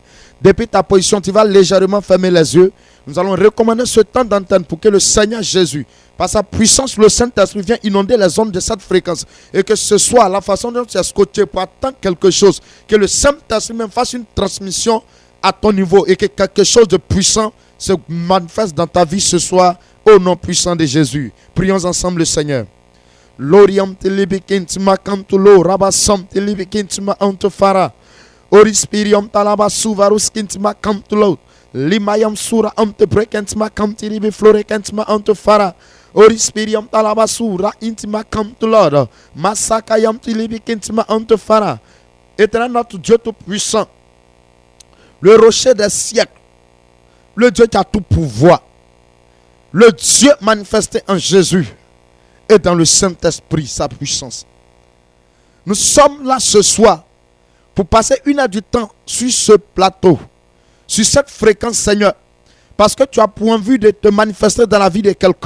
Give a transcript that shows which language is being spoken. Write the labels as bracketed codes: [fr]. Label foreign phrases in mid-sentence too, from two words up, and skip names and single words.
[fr] Depuis ta position, tu vas légèrement fermer les yeux. Nous allons recommander ce temps d'antenne pour que le Seigneur Jésus, par sa puissance, le Saint-Esprit vienne inonder les ondes de cette fréquence. Et que ce soit la façon dont tu es scotché pour attendre quelque chose. Que le Saint-Esprit même fasse une transmission à ton niveau. Et que quelque chose de puissant se manifeste dans ta vie ce soir. Au nom puissant de Jésus. Prions ensemble le Seigneur. Loriam telibikintima kantulo rabasam telibikintima antofara. Orispirium talabasuvarus kintima kantulo. Limayam sura ante brekentima kamtiribi florekentima ante fara. Orispirium talabasura intima kamtulor. Masakayam tilibi kentima ante fara. Éternel notre Dieu tout-puissant, le rocher des siècles, le Dieu qui a tout pouvoir, le Dieu manifesté en Jésus et dans le Saint-Esprit, sa puissance. Nous sommes là ce soir pour passer une heure du temps sur ce plateau, sur cette fréquence, Seigneur, parce que tu as pour envie de te manifester dans la vie de quelqu'un.